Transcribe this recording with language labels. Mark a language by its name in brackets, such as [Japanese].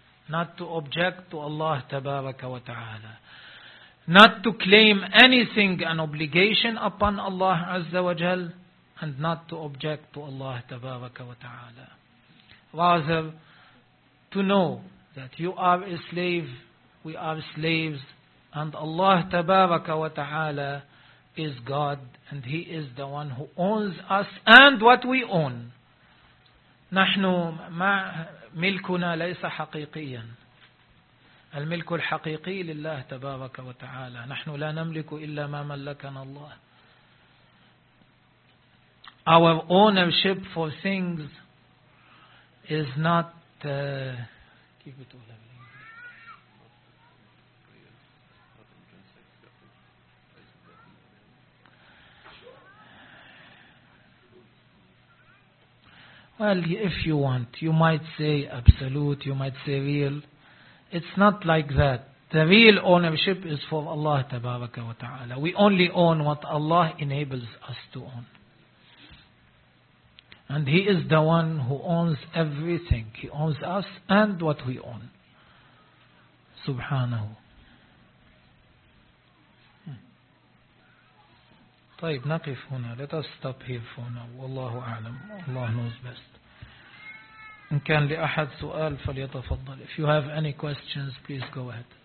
[English] Not to object to Allah tabaraka wa ta'ala. Not to claim anything, an obligation upon Allah azza wa jal, and not to object to Allah tabaraka wa ta'ala. Rather, to know that you are a slave, we are slaves, and Allah tabaraka wa ta'ala is God, and He is the one who owns us and what we own. [Arabic] نَحْنُ مِلْكُنَا لَيْسَ حَقِيقِيًا الملك الحقيقي لله تبارك وتعالى نحن لا نملك إلا ما ملكنا الله. [English] Our ownership for things is not keep it all in English. Well, if you want, you might say absolute, you might say real. It's not like that. The real ownership is for Allah tabaraka wa ta'ala. We only own what Allah enables us to own. And He is the one who owns everything. He owns us and what we own. [Arabic] Subhanahu. طيب نقف هنا. [English] Let us stop here for now. Wallahu a'lam. Allah knows best. [Arabic] إن كان لأحد سؤال فليتفضل. [English] If you have any questions, please go ahead.